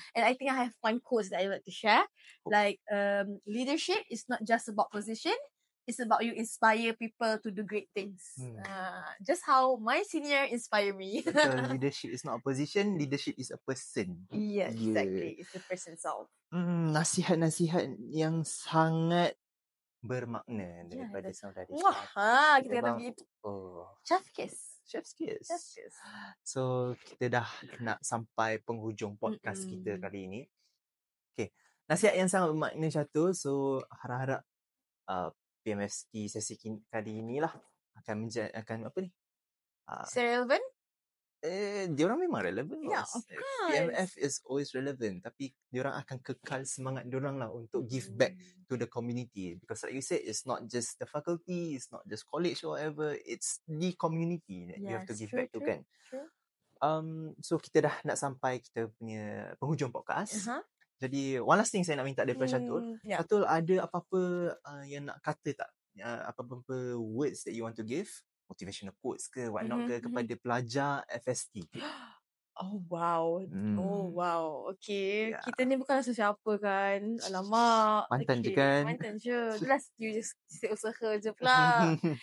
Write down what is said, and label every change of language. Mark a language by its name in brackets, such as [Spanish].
[English] And I think I have one quote that I would like to share, like leadership is not just about position, it's about you inspire people to do great things. Just how my senior inspire me. Leadership is not a position, leadership is a person. Yes, exactly. It's the person self. [Malay] Nasihat-nasihat yang sangat bermakna daripada saudari. Wah, kita kata begitu. [English] Chef's kiss. [Malay] So kita dah nak sampai penghujung podcast kita kali ini. Okay, nasihat yang sangat bermakna Syatul. So harap-harap PMFST sesi kali inilah akan apa ni? [English] Relevant? [Malay] Diorang memang relevant. [English] Yeah, of course. PMF is always relevant, [Malay] tapi diorang akan kekal semangat diorang lah untuk [English] give back to the community, because like you said, it's not just the faculty, it's not just college or whatever, it's the community that you have to give back to kan. [Malay] So kita dah nak sampai kita punya penghujung podcast. Jadi [English] one last thing [Malay] saya nak minta daripada Syatul. Syatul, ada apa-apa yang nak kata tak? Apa-apa [English] words that you want to give? Motivational quotes [Malay] ke [English] whatnot [Malay] ke kepada pelajar FST? Oh wow. Okay, kita ni bukan sesiapa kan. Alamak. Mantan je kan. Mantan je. Jelas [English] you just [Malay] usaha je pula.